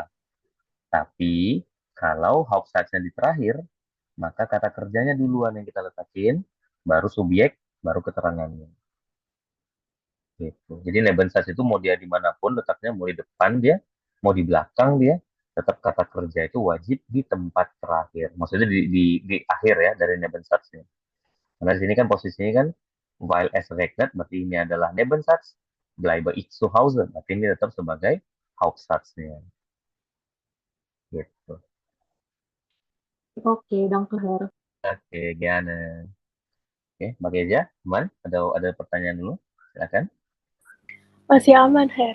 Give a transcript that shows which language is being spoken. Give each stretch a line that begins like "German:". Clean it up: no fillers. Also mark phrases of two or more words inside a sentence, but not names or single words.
Indonesian: Tapi kalau Hauptsatznya di terakhir, maka kata kerjanya duluan yang kita letakin, baru subjek, baru keterangannya. Gitu. Jadi Nebensatz itu mau dia dimanapun letaknya, mau di depan dia, mau di belakang dia, tetap kata kerja itu wajib di tempat terakhir. Maksudnya di akhir ya dari Nebensatznya. Karena di sini kan posisinya kan
German: while es regnet,
Indonesian: berarti ini adalah Nebensatz,
German: bleibe ich zu Hause,
Indonesian: berarti ini tetap sebagai Hauptsatznya. Gitu. Oke,
German: danke Her.
Indonesian: Oke, Giana. Oke, Mbak Geja, teman, ada pertanyaan dulu? Silakan. Masih aman, Her.